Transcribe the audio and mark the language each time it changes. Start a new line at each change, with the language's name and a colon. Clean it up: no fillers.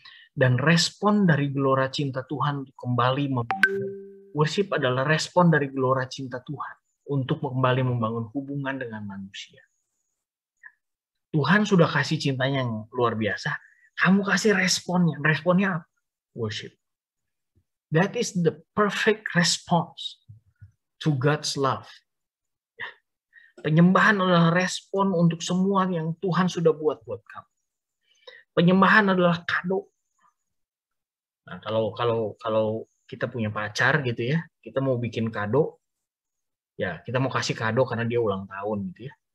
Indonesian: Dan respon dari gelora cinta Tuhan untuk kembali worship adalah respon dari gelora cinta Tuhan untuk kembali membangun hubungan dengan manusia. Tuhan sudah kasih cintanya yang luar biasa. Kamu kasih responnya. Responnya apa? Worship.
English: That is the perfect response to God's love.
Indonesian: Penyembahan adalah respon untuk semua yang Tuhan sudah buat kamu. Penyembahan adalah kado. Nah, kalau kita punya pacar gitu ya, kita mau bikin kado, ya kita mau kasih kado karena dia ulang tahun gitu ya.